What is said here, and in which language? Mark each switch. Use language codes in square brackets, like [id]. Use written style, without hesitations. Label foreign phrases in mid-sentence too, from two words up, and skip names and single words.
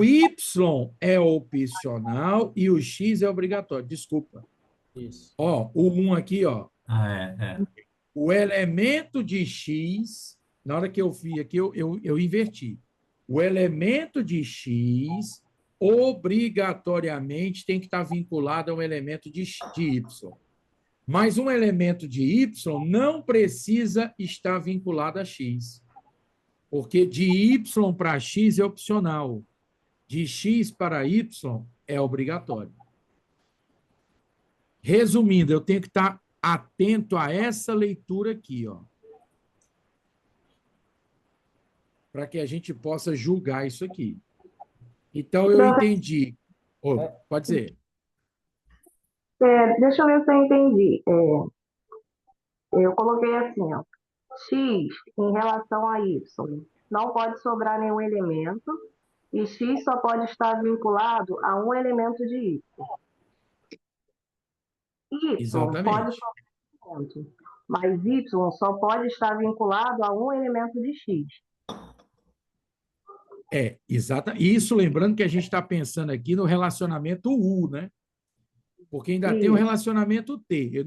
[pt] O y é opcional e o x é obrigatório. Desculpa. Isso. Ó, o 1 aqui, ó. É. O elemento de x, na hora que eu vi aqui, eu inverti. O elemento de x obrigatoriamente tem que estar vinculado a um elemento de y. Mas um elemento de y não precisa estar vinculado a x. Porque de y para x é opcional. De x para y é obrigatório. Resumindo, eu tenho que estar atento a essa leitura aqui, ó, para que a gente possa julgar isso aqui. Então, eu entendi. Pode dizer. Deixa eu ver se eu entendi. Eu coloquei assim, ó, x em relação a y não pode sobrar nenhum elemento e x só pode estar vinculado a um elemento de y. Y Exatamente. pode sobrar um elemento, mas y só pode estar vinculado a um elemento de x. Exato. Isso lembrando que a gente está pensando aqui no relacionamento U, né? Porque ainda tem o relacionamento T.